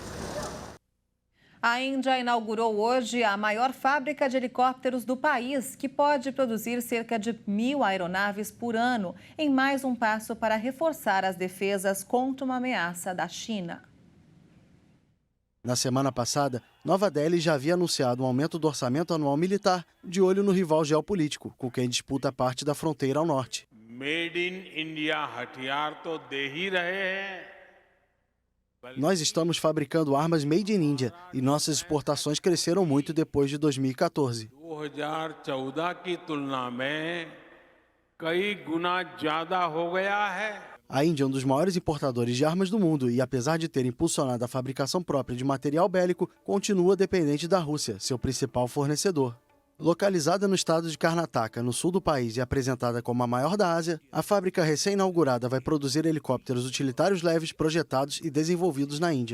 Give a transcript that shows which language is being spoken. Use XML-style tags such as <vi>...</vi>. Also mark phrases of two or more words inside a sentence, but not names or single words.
<pt>A Índia inaugurou hoje a maior fábrica de helicópteros do país, que pode produzir cerca de 1.000 aeronaves por ano, em mais um passo para reforçar as defesas contra uma ameaça da China. Na semana passada, Nova Delhi já havia anunciado um aumento do orçamento anual militar, de olho no rival geopolítico, com quem disputa parte da fronteira ao norte.</pt> <en>Made in India</en> <hi>हथियार तो दे ही रहे हैं.</hi> <pt>Nós estamos fabricando armas</pt> <en>made in India</en> <pt>e nossas exportações cresceram muito depois de 2014.</pt> <hi>2014 की तुलना में कई गुना ज्यादा हो गया है.</hi> <pt>A Índia é um dos maiores importadores de armas do mundo e, apesar de ter impulsionado a fabricação própria de material bélico, continua dependente da Rússia, seu principal fornecedor. Localizada no estado de Karnataka, no sul do país e apresentada como a maior da Ásia, a fábrica recém-inaugurada vai produzir helicópteros utilitários leves projetados e desenvolvidos na Índia.</pt>